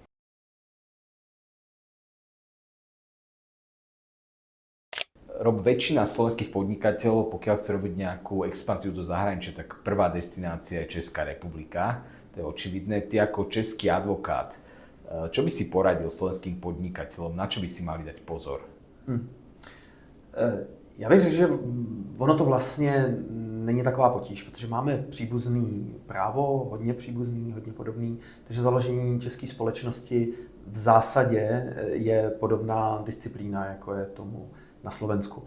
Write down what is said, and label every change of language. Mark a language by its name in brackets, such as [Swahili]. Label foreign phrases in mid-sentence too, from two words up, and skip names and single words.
[Slovak] Rob, väčšina slovenských podnikateľov, pokiaľ chce robiť nejakú expanziu do zahraničia, tak prvá destinácia je Česká republika. To je očividné. Ty ako český advokát, čo by si poradil slovenským podnikateľom, na čo by si mali dať pozor? [Czech] Já bych řekl, že ono to vlastně není taková potíž, protože máme příbuzný právo, hodně příbuzný, hodně podobný, takže založení české společnosti v zásadě je podobná disciplína, jako je tomu na Slovensku.